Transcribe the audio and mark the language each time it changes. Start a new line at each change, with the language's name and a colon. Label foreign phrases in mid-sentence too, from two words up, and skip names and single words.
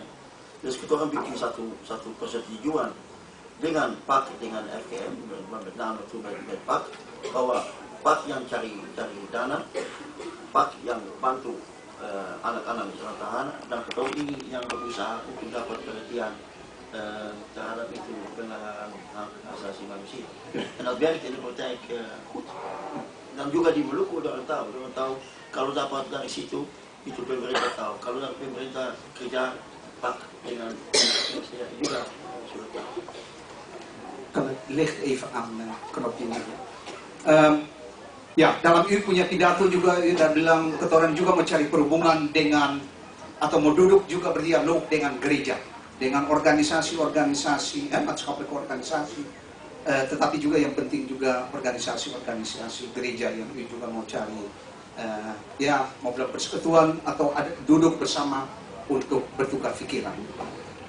Indonesian: Terus kita akan bikin satu persetujuan dengan PAK, dengan FKM, nama itu PAK, bahwa PAK yang cari dana, PAK yang bantu anak-anak yang tahanan, dan kita ini yang berusaha untuk dapat perhatian terhadap itu pelanggaran hak asasi manusia. Dan biar kita percaya dan juga di Maluku orang tahu kalau dapat dari situ itu pemerintah tahu, kalau dari pemerintah kerja PAK dengan saya juga sudah tahu.
Dutch: Kalau licht even aan knopje ini.
Indonesian: Ya, dalam ini punya pidato juga dan bilang ketoran juga mencari perhubungan dengan atau mau duduk juga berdialog dengan gereja, dengan organisasi-organisasi, maskapai organisasi, tetapi juga yang penting juga organisasi-organisasi gereja yang juga mau cari, ya mau bilang persekutuan atau ada duduk bersama untuk bertukar pikiran.